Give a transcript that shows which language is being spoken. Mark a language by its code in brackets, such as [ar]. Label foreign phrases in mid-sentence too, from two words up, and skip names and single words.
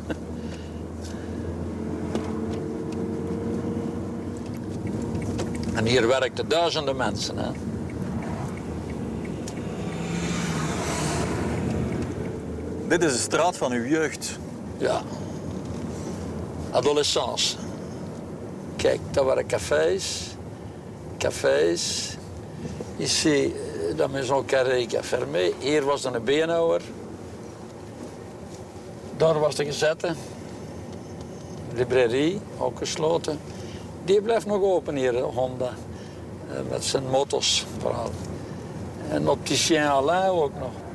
[nl] En hier werkten duizenden mensen, hè. Dit is de straat van uw jeugd. Ja. Adolescence. Kijk, daar waren cafés. [fr] Ici, la maison carrée qui a fermé. [nl] Hier was dan een beenhouwer. Daar was de gezette. Librairie, ook gesloten. Die blijft nog open hier, Honda. Met zijn motto's vooral. En opticien Alain ook nog.